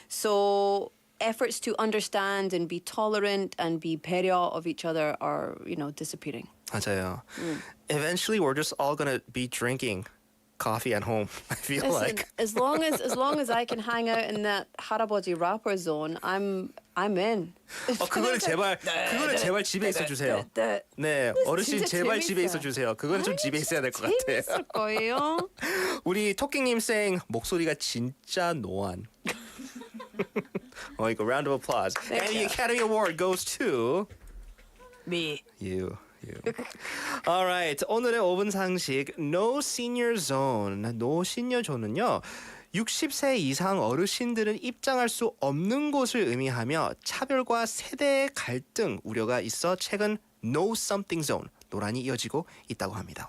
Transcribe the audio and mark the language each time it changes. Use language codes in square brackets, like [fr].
[en] So efforts to understand and be tolerant and be 배려 of each other are, disappearing. [ko] 맞아요. [en] Eventually, we're just all gonna be drinking coffee at home. I feel like as long as I can hang out in that 할아버지 rapper zone, I'm in. [ko] 그거는 제발 집에 있어 주세요. 네, 어르신 제발 집에 있어 주세요. 그거는 좀 집에 있어야 될 것 같아요. 재밌을 거예요. 우리 토끼님 생 목소리가 진짜 노안. 이거 [en] round of applause. And the Academy Award goes to me. You. [ko] Alright, 오늘의 5분 상식 No Senior Zone, No Senior Zone은요 60세 이상 어르신들은 입장할 수 없는 곳을 의미하며 차별과 세대 갈등 우려가 있어 최근 No Something Zone 논란이 이어지고 있다고 합니다.